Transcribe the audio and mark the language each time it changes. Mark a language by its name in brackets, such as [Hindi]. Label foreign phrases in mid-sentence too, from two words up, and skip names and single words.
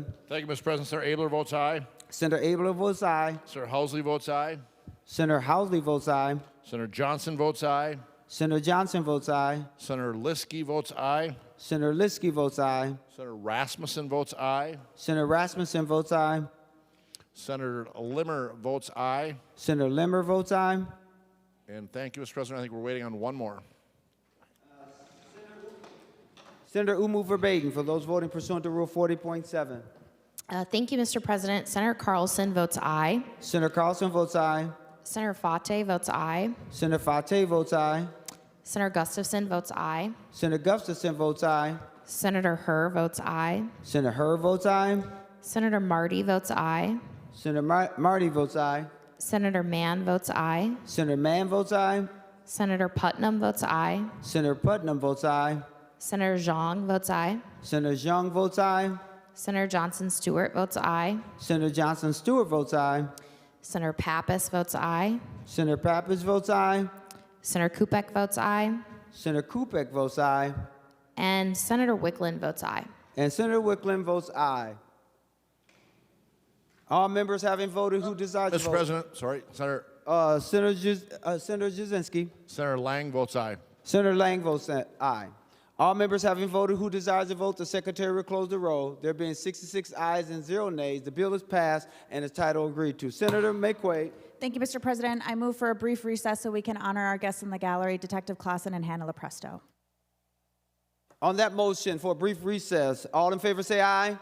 [English] Thank you, Mr. President. Senator Abler votes aye. Senator Abler votes aye. Senator Housley votes aye. Senator Housley votes aye. Senator Johnson votes aye. Senator Johnson votes aye. Senator Liskey votes aye. Senator Liskey votes aye. Senator Rasmussen votes aye. Senator Rasmussen votes aye. Senator Limmer votes aye. Senator Limmer votes aye. And thank you, Mr. President. I think we're waiting on one more. Senator Umu Verbagen, for those voting pursuant to Rule 40.7. Thank you, Mr. President. Senator Carlson votes aye. Senator Carlson votes aye. Senator Fate votes aye. Senator Fate votes aye. Senator Gustafson votes aye. Senator Gustafson votes aye. Senator Herr votes aye. Senator Herr votes aye. Senator Marty votes aye. Senator Marty votes aye. Senator Mann votes aye. Senator Mann votes aye. Senator Putnam votes aye. Senator Putnam votes aye. Senator Zhang votes aye. Senator Zhang votes aye. Senator Johnson Stewart votes aye. Senator Johnson Stewart votes aye. Senator Pappas votes aye. Senator Pappas votes aye. Senator Kupek votes aye. Senator Kupek votes aye. And Senator Wickland votes aye. And Senator Wickland votes aye. All members having voted who desire to vote. Mr. President, sorry, Senator Senator Jasinski. Senator Lang votes aye. Senator Lang votes aye. All members having voted who desires to vote, the Secretary will close the roll. There being 66 ayes and 0 nays, the bill is passed and its title agreed to. Senator Maye Quade. Thank you, Mr. President. I move for a brief recess so we can honor our guests in the gallery, Detective Clausen and Hannah LaPresto. On that motion for a brief recess, all in favor say aye.